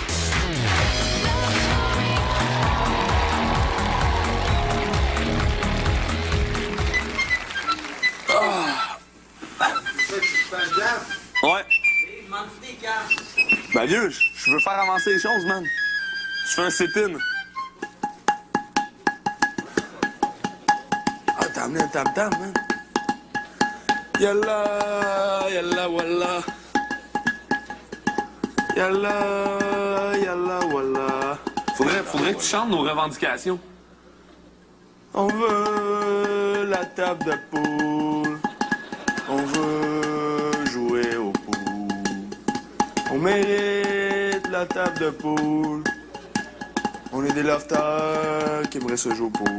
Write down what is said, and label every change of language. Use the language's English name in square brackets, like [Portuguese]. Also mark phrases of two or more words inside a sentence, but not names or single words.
[French] Ouais. Ben vieux, je veux faire avancer les choses, man. Je fais un sit-in. Ah, t'as amené un tam-tam, man. [Arabic] يلا، يلا، والله. يلا، يلا، والله. [French] Faudrait que tu chantes nos revendications. On veut la table de poule. On veut jouer au poule. On mérite la table de poule. On est des lofters qui aimeraient se jouer au poule.